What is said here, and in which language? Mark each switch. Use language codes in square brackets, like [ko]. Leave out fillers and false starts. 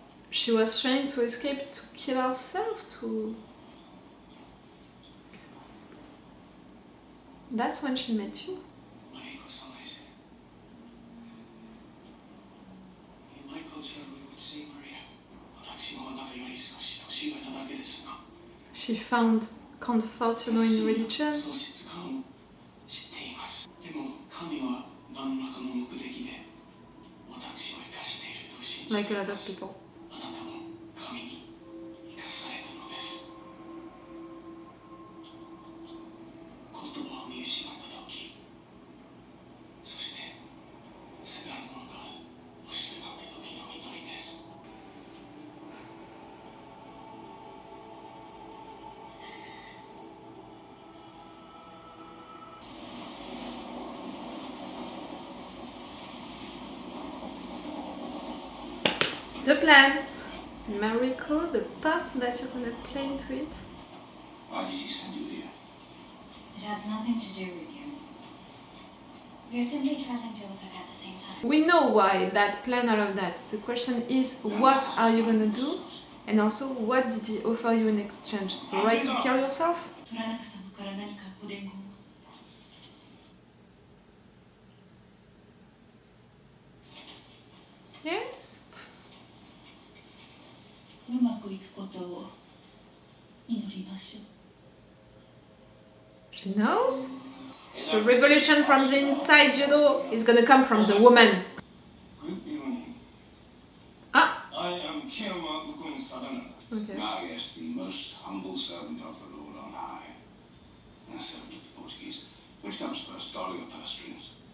[en] She was trying to escape to kill herself, to... That's when she met you. In my culture, we would say Maria. [ja] 私もあなたより少し年上なだけですが。 [en] She found comfort, in religion. [ja] 喪失感を知っています。でも神は何らかの目的で私を生かしていると信じています。 [en] Like a lot of people. [ja] あなたも神に生かされたのです。言葉を見失った時、そしてすがるものが欲しくなった時の祈りです。 [en] The plan. Mariko, the part that you're gonna play into it. Why did you send you here? It has nothing to do with you. We're simply traveling to Osaka at the same time. We know why that plan, all of that. The question is, what are you gonna do? And also, what did he offer you in exchange? The right to kill yourself? [ja] 虎中様から何かお伝言を。 [en] Yes. [ja] うまくいくことを祈りましょう。 [en] She knows. The revolution from the inside, Judo, is gonna come from the woman. Good evening. Ah. I am Kiyama Ukun Sadana. Okay. Ah, yes, the most humble servant of the Lord on high. A servant of the Portuguese. Which comes first, dolly or purse strings?